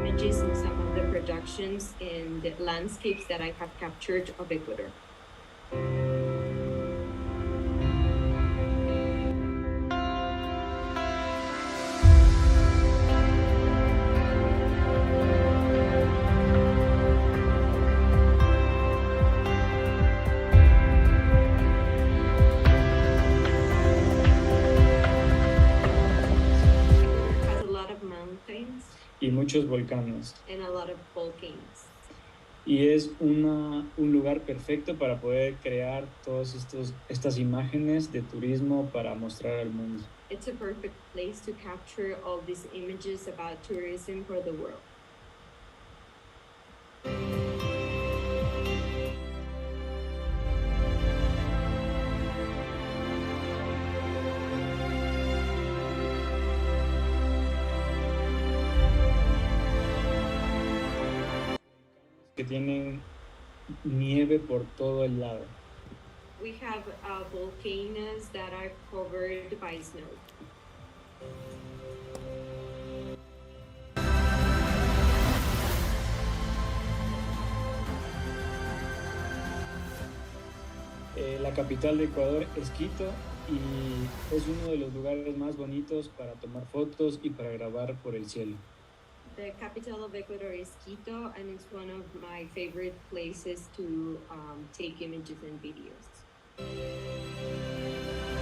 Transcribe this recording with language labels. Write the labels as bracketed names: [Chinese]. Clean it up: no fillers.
[English] Images in some of the productions and the landscapes that I have captured of Ecuador. Ecuador has a lot of mountains [Spanish] Y muchos volcanes. [English] and a lot of volcanoes. [Spanish] Y es un lugar perfecto para poder crear todas estas imágenes de turismo para mostrar al mundo. [English] It's a perfect place to capture all these images about tourism for the world. [Spanish] Que tienen nieve por todo el lado. [English] We have volcanoes that are covered by snow. [Spanish] La capital de Ecuador es Quito y es uno de los lugares más bonitos para tomar fotos y para grabar por el cielo. [English] The capital of Ecuador is Quito, and it's one of my favorite places to take images and videos.